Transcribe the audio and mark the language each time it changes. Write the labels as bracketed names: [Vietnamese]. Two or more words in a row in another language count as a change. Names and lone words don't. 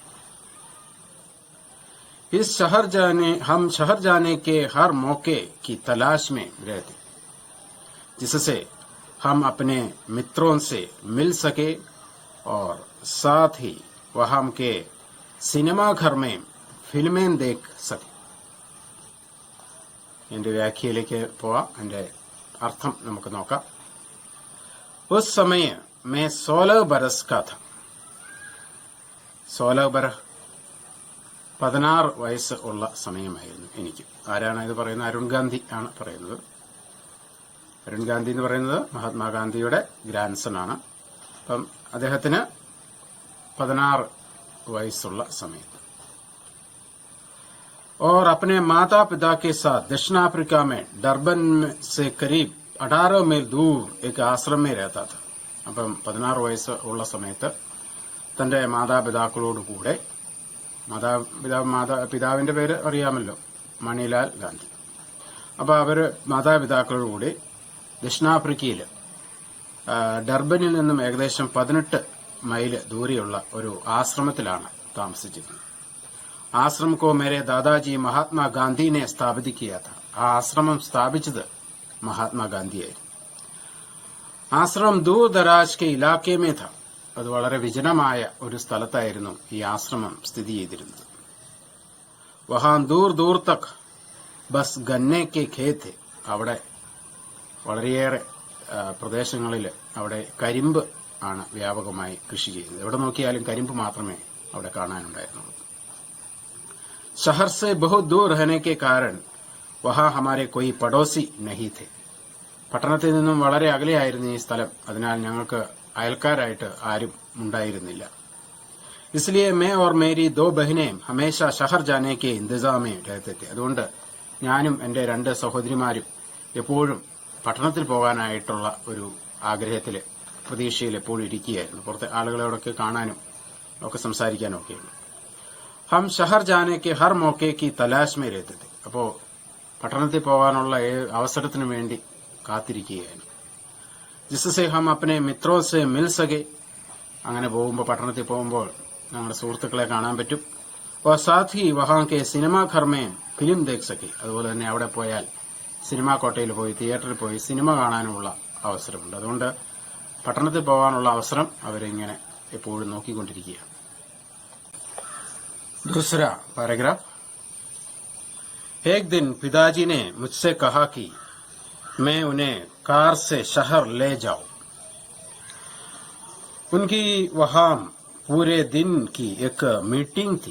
[Hindi] हम शहर जाने के हर मौके की तलाश में रहते, जिससे हम अपने मित्रों से मिल सके और साथ ही वहां के सिनेमा घर में फिल्में देख सके। [Malayalam] എന്റെ വ്യാഖ്യയിലേക്ക് പോവാം। അതിന്റെ അർത്ഥം നമുക്ക് നോക്കാം। [Hindi] उस समय मैं 16 बरस का था। [Malayalam] 16 बरस 16 വയസ്സ് ഉള്ള സമയമായിരുന്നു എനിക്ക്। ആരാണ് ഇത് പറയുന്നത്? അരുൺ ഗാന്ധി ആണ് പറയുന്നത്। അരുൺ ഗാന്ധി എന്ന് പറയുന്നത് മഹാത്മാഗാന്ധിയുടെ ഗ്രാൻഡ്സൺ ആണ്। അപ്പം അദ്ദേഹത്തിന് 16 വയസ്സുള്ള സമയത്ത്। [Hindi] और अपने माता पिता के साथ दक्षिण अफ्रीका में डरबन से करीब 18 मील दूर एक आश्रम में रहता था। [Malayalam] അപ്പം 16 വയസ്സ് ഉള്ള സമയത്ത് തന്റെ മാതാപിതാക്കളോട് കൂടെ, പിതാവിന്റെ പേര് അറിയാമല്ലോ, മണിലാൽ ഗാന്ധി. അപ്പൊ അവര് മാതാപിതാക്കളോട് കൂടി ദക്ഷിണാഫ്രിക്കയിൽ ഡർബനിൽ നിന്നും ഏകദേശം 18 മൈൽ ദൂരെയുള്ള ഒരു ആശ്രമത്തിലാണ് താമസിച്ചിരുന്നത്। [Hindi] आश्रम को मेरे दादाजी महात्मा गांधी ने स्थापित किया था। [Malayalam] ആ ആശ്രമം സ്ഥാപിച്ചത് മഹാത്മാഗാന്ധിയായിരുന്നു. [Hindi] आश्रम दूर दराज के इलाके में था. [Malayalam] അത് വളരെ വിജനമായ ഒരു സ്ഥലത്തായിരുന്നു ഈ ആശ്രമം സ്ഥിതി ചെയ്തിരുന്നത്. [Hindi] वहाँ दूर दूर तक बस गन्ने के खेत. [Malayalam] അവിടെ വളരെയേറെ പ്രദേശങ്ങളിൽ അവിടെ കരിമ്പ് ആണ് വ്യാപകമായി കൃഷി ചെയ്യുന്നത്. എവിടെ നോക്കിയാലും കരിമ്പ് മാത്രമേ അവിടെ കാണാനുണ്ടായിരുന്നുള്ളൂ. [Hindi] शहर से बहुत दूर रहने के कारण वहां हमारे कोई पड़ोसी नहीं थे. [Malayalam] പട്ടണത്തിൽ നിന്നും വളരെ അകലെയായിരുന്നു ഈ സ്ഥലം. അതിനാൽ ഞങ്ങൾക്ക് അയൽക്കാരായിട്ട് ആരും ഉണ്ടായിരുന്നില്ല. [Hindi] इसलिए मैं और मेरी दो बहनें हमेशा शहर जाने के इंतजाम में रहते थे. [Malayalam] അതുകൊണ്ട് ഞാനും എന്റെ രണ്ട് സഹോദരിമാരും എപ്പോഴും പട്ടണത്തിൽ പോകാനായിട്ടുള്ള ഒരു ആഗ്രഹത്തിൽ പ്രതീക്ഷയിൽ എപ്പോഴും ഇരിക്കുകയായിരുന്നു. പുറത്തെ ആളുകളോടൊക്കെ കാണാനും ഒക്കെ സംസാരിക്കാനും ഒക്കെയുണ്ട്. [Hindi] हम शहर जाने के हर मौके की तलाश में रहते थे. [Malayalam] അപ്പോ പട്ടണത്തിൽ പോകാനുള്ള അവസരത്തിനു വേണ്ടി കാത്തിരിക്കുകയായിരുന്നു. [Hindi] जिससे हम अपने मित्रों से मिल सकें. [Malayalam] അങ്ങനെ പോകുമ്പോൾ പട്ടണത്തിൽ പോകുമ്പോൾ ഞങ്ങളുടെ സുഹൃത്തുക്കളെ കാണാൻ പറ്റും. [Hindi] और साथ ही वहां के सिनेमा घर में फिल्म देख सके. [Malayalam] അതുപോലെ തന്നെ അവിടെ പോയാൽ സിനിമാ കോട്ടയിൽ പോയി തിയേറ്ററിൽ പോയി സിനിമ കാണാനുമുള്ള അവസരമുണ്ട്. അതുകൊണ്ട് പട്ടണത്തിൽ പോകാനുള്ള അവസരം അവരിങ്ങനെ എപ്പോഴും നോക്കിക്കൊണ്ടിരിക്കുകയാണ്. [Hindi] दूसरा पैराग्राफ. एक दिन पिताजी ने मुझसे कहा कि मैं उन्हें कार से शहर ले जाऊं. उनकी वहां पूरे दिन की एक मीटिंग थी.